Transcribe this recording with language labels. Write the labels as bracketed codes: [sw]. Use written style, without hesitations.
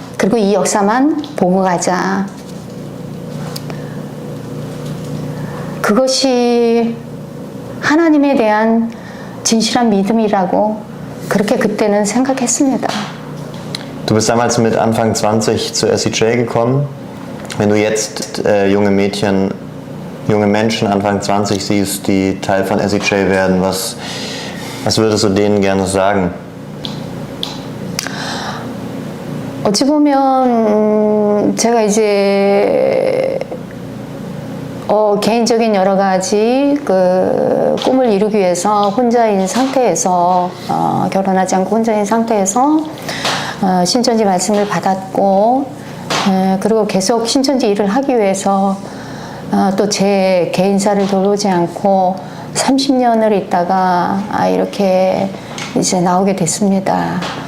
[ko] 그리고 이 역사만 보고 가자. 그것이 하나님에 대한 진실한 믿음이라고 그렇게 그때는 생각했습니다. [de] Du bist damals mit Anfang 20 zur SCJ gekommen. Wenn du jetzt junge Menschen Anfang 20 siehst, die Teil von SCJ werden, was würdest du denen gerne sagen? [ko] 어찌 보면 제가 이제 개인적인 여러 가지 그 꿈을 이루기 위해서 혼자인 상태에서 결혼하지 않고 혼자인 상태에서 신천지 말씀을 받았고, 그리고 계속 신천지 일을 하기 위해서 또 제 개인사를 돌보지 않고 30년을 있다가 이렇게 이제 나오게 됐습니다.